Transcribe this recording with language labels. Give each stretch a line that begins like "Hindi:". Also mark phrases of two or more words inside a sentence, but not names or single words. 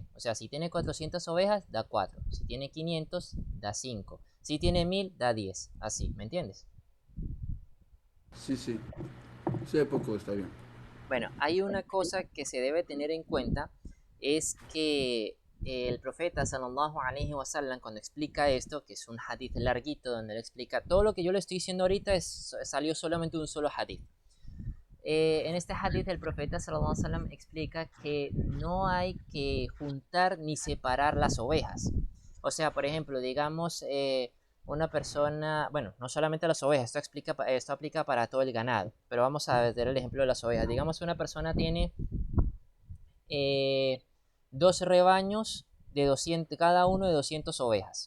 Spanish: O sea, si tiene 400 ovejas, da 4. Si tiene 500, da 5. Si tiene 1000, da 10. Así, ¿me entiendes? Sí, sí. Sí, poco está bien. Bueno, hay una cosa que se debe tener en cuenta, es que el profeta
Arabic: صلى الله عليه وسلم
Spanish: cuando explica esto, que es un hadith larguito donde él explica todo lo que yo le estoy diciendo ahorita, salió solamente un solo hadith. En este hadith el profeta
Arabic: صلى الله عليه وسلم
Spanish: explica que no hay que juntar ni separar las ovejas. O sea, por ejemplo, digamos, una persona, bueno, no solamente las ovejas, esto aplica para todo el ganado, pero vamos a ver el ejemplo de las ovejas. Digamos, una persona tiene eh, dos rebaños de 200, cada uno de 200 ovejas.